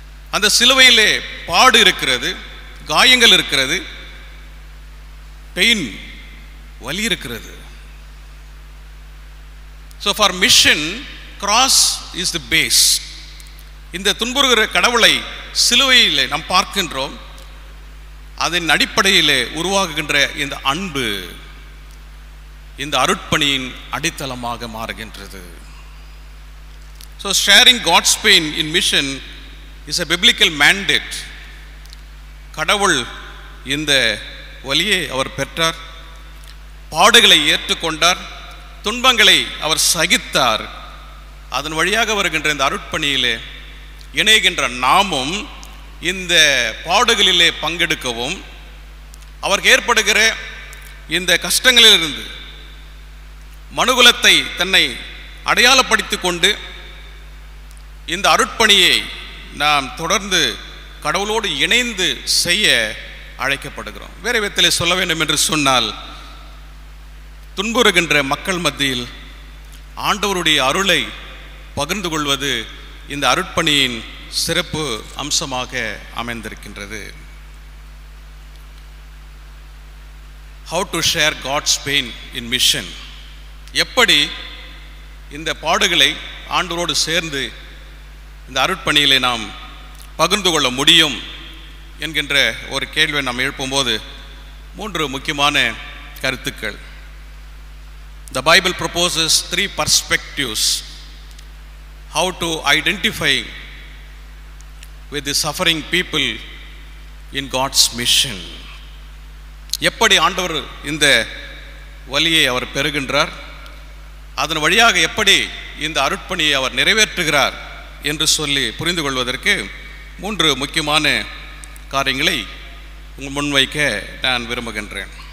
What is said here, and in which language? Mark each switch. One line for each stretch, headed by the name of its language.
Tamil: அந்த சிலுவையிலே பாடு இருக்கிறது, காயங்கள் இருக்கிறது, பெயின், வலி இருக்கிறது.
English: So for mission, cross is the base.
Tamil: இந்த துன்புறுகிற கடவுளை சிலுவையிலே நாம் பார்க்கின்றோம். அதன் அடிப்படையிலே உருவாகுகின்ற இந்த அன்பு இந்த அருட்பணியின் அடித்தளமாக மாறுகின்றது.
English: So sharing God's pain in mission is a biblical mandate.
Tamil: கடவுள் இந்த வலியை அவர் பெற்றார், பாடுகளை ஏற்றுக்கொண்டார், துன்பங்களை அவர் சகித்தார். அதன் வழியாக வருகின்ற இந்த அருட்பணியிலே இணைகின்ற நாமும் இந்த பாடுகளிலே பங்கெடுக்கவும் அவருக்கு ஏற்படுகிற இந்த கஷ்டங்களிலிருந்து மனுகுலத்தை தன்னை அடையாளப்படுத்திக் கொண்டு இந்த அருட்பணியை நாம் தொடர்ந்து கடவுளோடு இணைந்து செய்ய அழைக்கப்படுகிறோம். வேறு விதத்திலே சொல்ல வேண்டும் என்று சொன்னால், துன்புறுகின்ற மக்கள் மத்தியில் ஆண்டவருடைய அருளை பகிர்ந்து கொள்வது இந்த அருட்பணியின் சிறப்பு அம்சமாக அமைந்திருக்கின்றது.
English: How to share God's pain in mission?
Tamil: எப்படி இந்த பாடுகளை ஆண்டவரோடு சேர்ந்து இந்த அருட்பணியிலே நாம் பகிர்ந்து கொள்ள முடியும் என்கின்ற ஒரு கேள்வியை நாம் எழுப்பும்போது 3 முக்கியமான கருத்துக்கள்.
English: The Bible proposes 3 perspectives how to identify with the suffering people in God's mission.
Tamil: எப்படி ஆண்டவர் இந்த வலியை அவர் பெறுகின்றார், அதன் வழியாக எப்படி இந்த அருட்பணியை அவர் நிறைவேற்றுகிறார் என்று சொல்லி புரிந்து கொள்வதற்கு 3 முக்கியமான காரியங்களை உங்கள் முன்வைக்க நான் விரும்புகின்றேன்.